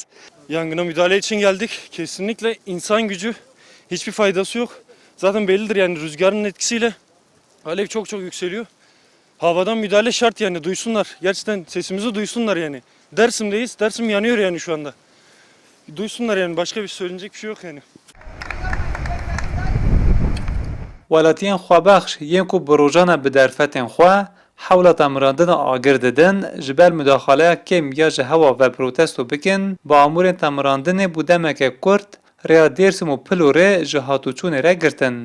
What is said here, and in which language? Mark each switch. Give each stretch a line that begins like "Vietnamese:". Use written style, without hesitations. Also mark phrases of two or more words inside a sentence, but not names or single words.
Turkish: Yangına müdahale için geldik. Kesinlikle insan gücü hiçbir faydası yok. Zaten bellidir yani rüzgarın etkisiyle alev çok yükseliyor. Havadan müdahale şart yani duysunlar. Gerçekten sesimizi duysunlar yani. Dersim'deyiz. Dersim yanıyor yani şu anda. Duysunlar yani başka bir söylenecek bir şey yok yani.
Kurdish: Welatiyên xwebexş yên ku bi rojana bi derfetên xwe hewla temirandina agir didin ji ber müdaxaleya kêm ya ji hewa ve protesto bikin bi amûrên temirandinê bû demeke Kurd rêya Dêrsim û Pilorê ji hatûçûnê re girtin.